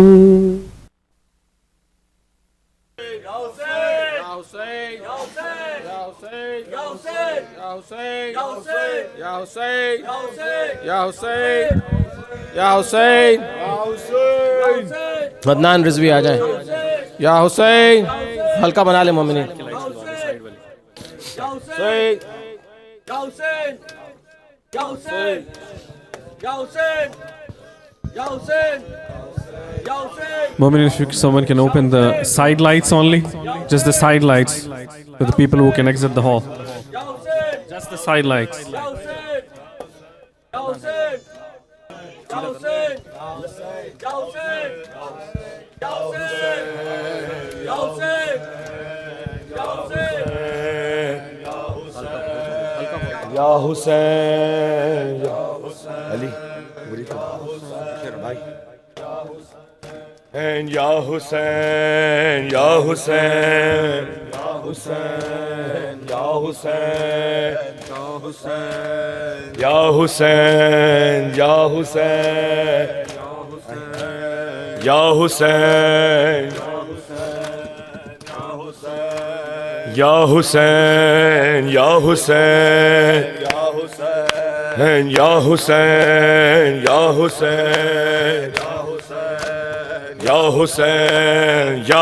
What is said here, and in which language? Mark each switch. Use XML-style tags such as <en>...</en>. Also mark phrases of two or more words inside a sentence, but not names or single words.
<ur>یا حسین عدنان رضوی آ جائیں، یا حسین ہلکا بنا لے مومنین، Mu'min,</ur> <en>if someone can open the side lights only, just the side lights for the people who can exit the hall. Just the side lights.</en> <ur>یا حسین علی بھائی، یا حسین یا حسین یا حسین یا حسین یا حسین یا حسین یا حسین یا حسین یا حسین یا حسین یا حسین یا حسین یا</ur>